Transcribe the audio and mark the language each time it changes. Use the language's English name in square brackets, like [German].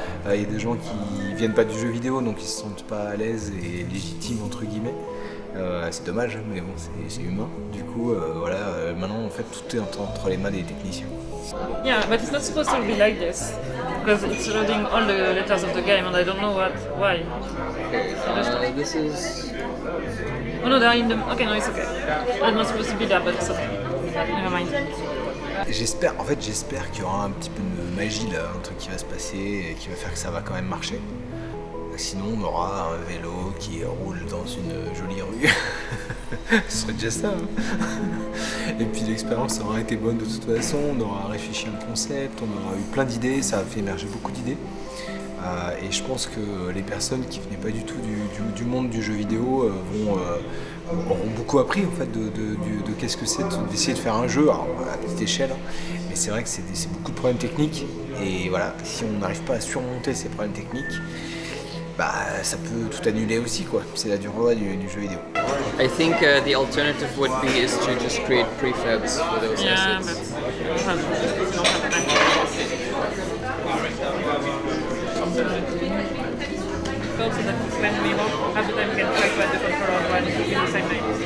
[French] Il y a des gens qui viennent pas du jeu vidéo donc ils se sentent pas à l'aise et légitimes entre guillemets. C'est dommage, mais bon, c'est humain. Du coup, voilà, maintenant en fait tout est entre les mains des techniciens. [English] Yeah, but it's not supposed to be like this because it's loading all the letters of the game, and I don't know why. This is. Oh no, they're in the. Okay, no, it's okay. I'm not supposed to be there, but it's okay. Never mind. [French] J'espère qu'il y aura un petit peu de magie là, un truc qui va se passer et qui va faire que ça va quand même marcher. Sinon, on aura un vélo qui roule dans une jolie rue. Ce serait déjà ça. Hein. Et puis l'expérience aura été bonne de toute façon, on aura réfléchi à un concept, on aura eu plein d'idées, ça a fait émerger beaucoup d'idées. Et je pense que les personnes qui venaient pas du tout du monde du jeu vidéo auront beaucoup appris en fait de qu'est-ce que c'est d'essayer de faire un jeu alors, à petite échelle. Hein. Mais c'est vrai que c'est beaucoup de problèmes techniques. Et voilà, si on n'arrive pas à surmonter ces problèmes techniques, bah, ça peut tout annuler aussi quoi. C'est la dure loi du jeu vidéo. [English] I think the alternative would be is to just create prefabs for those assets. Also that when we won't have the time, we can try to add the controller while in the same night.